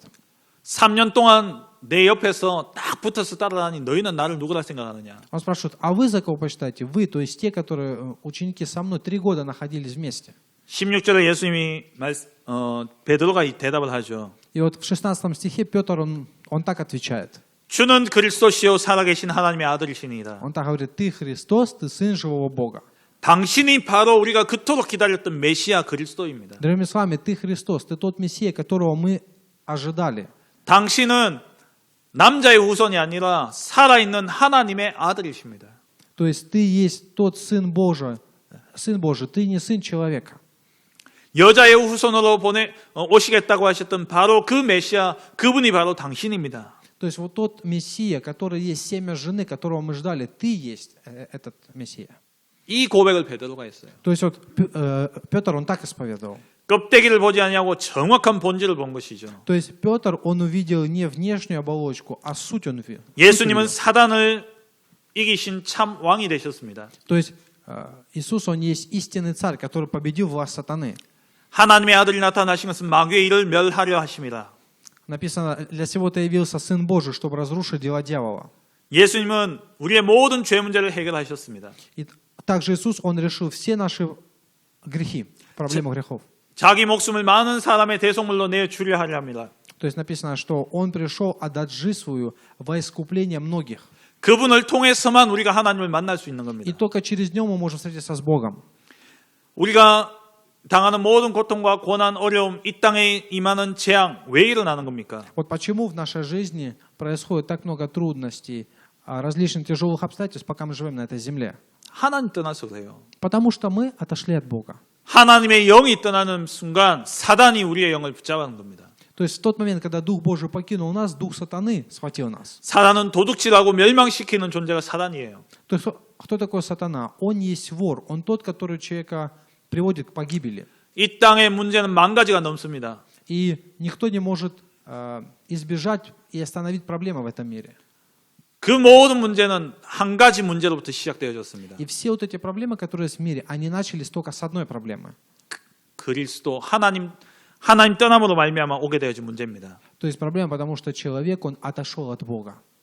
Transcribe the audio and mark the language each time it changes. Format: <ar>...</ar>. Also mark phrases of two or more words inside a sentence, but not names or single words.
<ko>3년 동안 내 옆에서 딱 붙어서 따라다니 너희는 나를 누구라 생각하느냐?</ko> <ru>Он спрашивает, а вы за кого почитаете? Вы, то есть те, которые ученики со мной 3 года находились вместе.</ru> <ko>16절에 예수님이 베드로가 이 대답을 하죠.</ko> <ru>И вот в 16 стихе Петр, он так отвечает.</ru> <ko>주는 그리스도시요 살아계신 하나님의 아들이시니이다.</ko> <ru>Он так говорит, ты Христос, ты Сын живого Бога.</ru> <ko>당신이 바로 우리가 그토록 기다렸던 메시아 그리스도입니다.</ko> <ru>Другими словами, ты Христос, ты тот Мессия, которого мы ожидали.</ru> <ko>당신은 남자의 후손이 아니라 살아있는 하나님의 아들이십니다.</ko> <ru>То есть ты есть тот Сын Божий, ты не сын человека.</ru> <ko>여자의 후손으로 오시겠다고 하셨던 바로 그 메시아, 그분이 바로 당신입니다.</ko> <ru>То есть вот тот Мессия, который есть семя жены, которого мы ждали, ты есть этот Мессия.</ru> <ko>이 고백을 베드로가 했어요.</ko> <ru>То есть вот Петр, он так исповедовал.</ru> <ko>껍데기를 보지 아니하고 정확한 본질을 본 것이죠.</ko> <ru>То есть Петр, он увидел не внешнюю оболочку, а суть он увидел.</ru> <ko>예수님은 사단을 이기신 참 왕이 되셨습니다.</ko> <ru>То есть Иисус, он есть истинный царь, который победил власть сатаны.</ru> <ko>하나님의 아들이 나타나신 것은 마귀의 일을 멸하려 하심이라.</ko> <ru>Написано, для сего-то явился Сын Божий, чтобы разрушить дела дьявола.</ru> <ko>예수님은 우리의 모든 죄 문제를 해결하셨습니다.</ko> <ru>И также Иисус, он решил все наши грехи, проблемы грехов.</ru> <ko>자기 목숨을 많은 사람의 대속물로 내주려 하려 합니다.</ko> <ru>То есть написано, что Он пришел отдать жизнь свою во искупление многих.</ru> <ko>그분을 통해서만 우리가 하나님을 만날 수 있는</ko> <ru>И</ru> <ko>겁니다.</ko> <ru>только через Него мы можем встретиться с Богом.</ru> <ko>우리가 당하는 мо든 고통과 고난, 어려움, 이 땅에 임하는 재앙 왜 일어나는 겁니까?</ko> <ru>Вот почему в нашей жизни происходит так много трудностей, различных тяжелых обстоятельств, пока мы живем на этой земле?</ru> <ko>하나님 떠나서 그래요.</ko> <ru>Потому что мы отошли от Бога.</ru> <ko>하나님의 영이 떠나는 순간 사단이 우리의 영을 붙잡는 겁니다.</ko> <ru>То есть в тот момент, когда Дух Божий покинул нас, Дух сатаны схватил нас.</ru> <ko>사단은 도둑질하고 멸망시키는 존재가 사단이에요.</ko> <ru>То есть кто такой сатана? Он есть вор, он тот, который человека приводит к погибели.</ru> <ko>이 땅의 문제는 만 가지가 넘습니다.</ko> <ru>И никто не может избежать и остановить проблемы в этом мире.</ru> <ko>그 모든 문제는 한 가지 문제로부터 시작되어졌습니다.</ko> <ru>И все вот эти проблемы, которые есть в мире, они начались только с одной проблемы.</ru> <ko>그리스도 하나님 떠남으로 말미암아 오게 되어진 문제입니다.</ko> <ru>То есть проблема, потому что человек, он отошел от Бога.</ru>